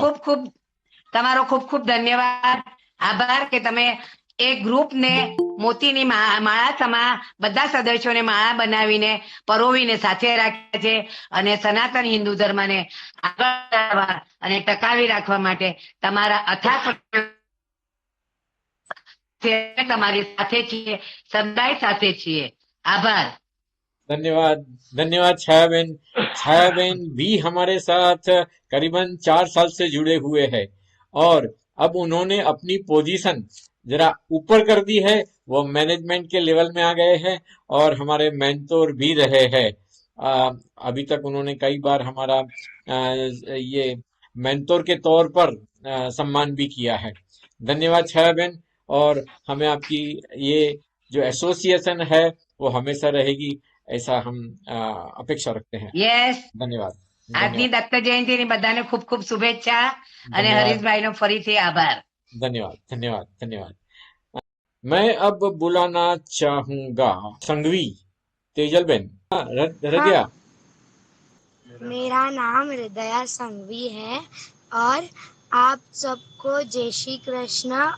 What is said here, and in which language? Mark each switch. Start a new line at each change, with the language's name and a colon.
Gujarati: ખૂબ ખૂબ તમારો ખૂબ ખૂબ ધન્યવાદ, આભાર કે તમે એ ગ્રુપને મોતીની માળા સમા બધા સદસ્યોને માળા બનાવીને પરોવીને સાથે રાખ્યા છે અને સનાતન હિન્દુ ધર્મને આગળ વધારવા અને ટકાવી રાખવા માટે તમારા અથાગ તમારી સાથે છીએ, સદાય સાથે છીએ. આભાર.
Hindi: धन्यवाद, धन्यवाद छायाबेन। छायाबेन भी हमारे साथ करीबन 4 साल से जुड़े हुए हैं, और अब उन्होंने अपनी पोजीशन जरा ऊपर कर दी है। वो मैनेजमेंट के लेवल में आ गए हैं और हमारे मेंटोर भी रहे हैं। अभी तक उन्होंने कई बार हमारा ये मेंटोर के तौर पर सम्मान भी किया है। धन्यवाद छायाबेन। और हमें आपकी ये जो एसोसिएशन है वो हमेशा रहेगी, ऐसा हम अपेक्षा रखते हैं।
English: yes,
Hindi: धन्यवाद।
Gujarati: આજની
Hindi: धन्यवाद।
Gujarati: દત્ત જયંતિની બધાને ખૂબ ખૂબ શુભેચ્છા અને
Hindi: धन्यवाद।
Gujarati: હરીશભાઈનો ફરીથી આભાર.
Hindi: धन्यवाद। धन्यवाद। धन्यवाद। मैं अब बुलाना चाहूंगा संघवी तेजलबेन। हाँ, हृदया। मेरा नाम हृदया संघवी है और आप सबको जय श्री कृष्ण।